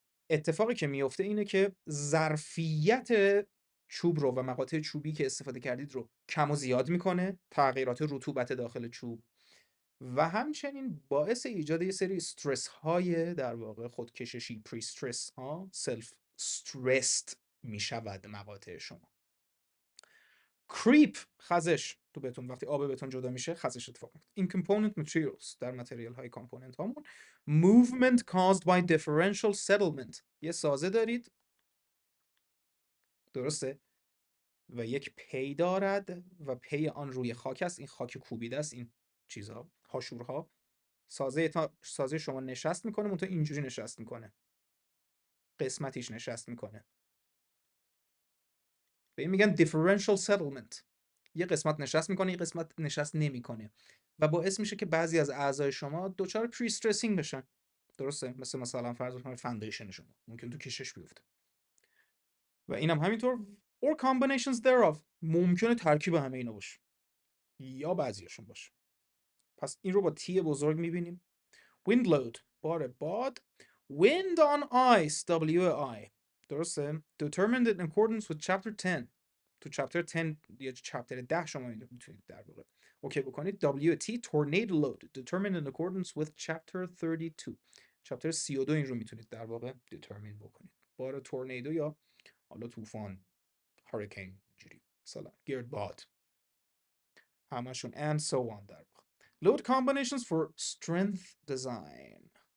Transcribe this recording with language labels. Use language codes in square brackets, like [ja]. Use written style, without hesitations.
[fa] اتفاقی که میفته اینه که ظرفیت چوب رو و مقاطع چوبی که استفاده کردید رو کم و زیاد میکنه، تغییرات رطوبت داخل چوب، و همچنین باعث ایجاد یه سری استرس های در واقع خودکششی، پری استرس ها، سلف استرست میشود مقاطع شما. کریپ، خزش تو بتون، وقتی آب بتون جدا میشه خزش اتفاق میفته. این [en] component materials، [fa] در متریال های کامپوننت هامون. [en] movement caused by differential settlement. [fa] یه سازه دارید، درسته، و یک پی دارد و پی آن روی خاک است. این خاک کوبیده است، این چیزها، هاشورها. سازه شما نشست میکنه، منتها اینجوری نشست میکنه، قسمتیش نشست میکنه. به این میگن [en] differential settlement. [fa] یه قسمت نشست میکنه، یه قسمت نشست نمیکنه و باعث میشه که بعضی از اعضای شما دچار پری استرسینگ بشن. درسته؟ مثلا فرض کنید فاندیشن شما ممکن تو کشش بیفته. و اینم همینطور. [en] or combinations thereof. [fa] ممکنه ترکیب همه اینا باشه. یا بعضیاشون باشه. پس این رو با تی بزرگ میبینیم. [en] wind load [fa] بار باد. [en] wind on ice WI [fa] درسته. [en] determined in accordance with chapter 10. [fa] تو chapter 10 یا chapter 10 شما اینو میتونید در واقع اوکی بکنید. [en] WT tornado load determined in accordance with chapter 32. [fa] chapter 32 این رو میتونید در واقع determine بکنید. بار تورنیدو یا حالا طوفان، هوریکین، جوری مثلا گردباد، همشون [en] and so on [fa] در واقع. [en] load combinations for strength design.